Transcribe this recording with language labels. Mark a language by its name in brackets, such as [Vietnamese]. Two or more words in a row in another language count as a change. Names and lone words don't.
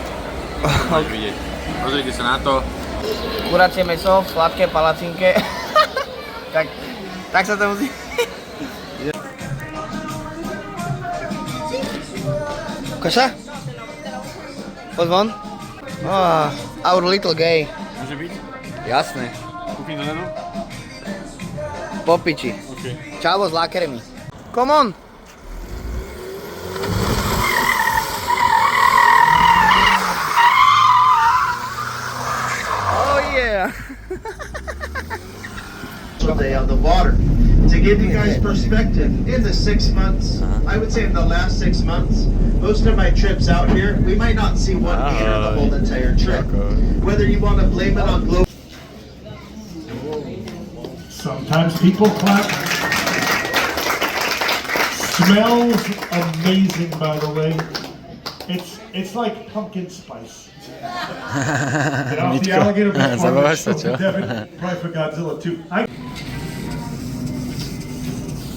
[Slovak] To máš vidieť. Pozrite sa na to. Kuracie mäso v sladké palacinke. tak sa to musí... Koša? Poď von. [English] Oh, our little gay. [Slovak] Môže byť? Jasné. Kúpim dozadu? Po piči. OK. Čavo s lákermi. [English] Come on! Oh yeah! Day on the water. To give you guys perspective, in the 6 months, I would say in the last 6 months, most of my trips out here, we might not see one gator the whole entire trip. Whether you want to blame it on global. Sometimes people clap. Smells amazing, by the way. It's like pumpkin spice. Get off the alligator before [Slovak] Zabávaš sa, čo? [English] Devin, probably for Godzilla too.